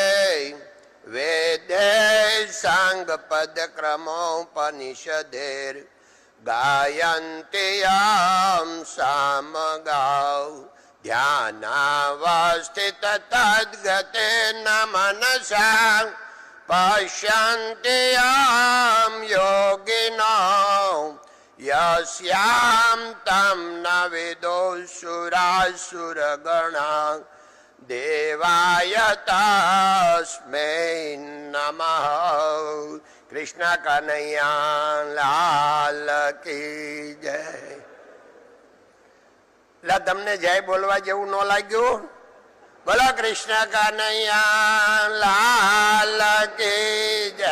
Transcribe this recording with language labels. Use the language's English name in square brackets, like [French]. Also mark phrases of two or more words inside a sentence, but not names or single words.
[Sanskrit] वेदैः साङ्गपदक्रमोपनिषदेर् गायन्ति यां सामगां ध्यानावस्थित तद्गतेन मनसा पश्यन्ति यां योगिनो यस्यां तं न विदुः सुरासुरगणाः દેવાય તસ્મૈ નમઃ. [Hindi] कृष्ण कन्हैया लाल की जय. [Gujarati] એટલે તમને જય બોલવા જેવું ન લાગ્યું? બોલો [Hindi] कृष्ण कन्हैया लाल की जय.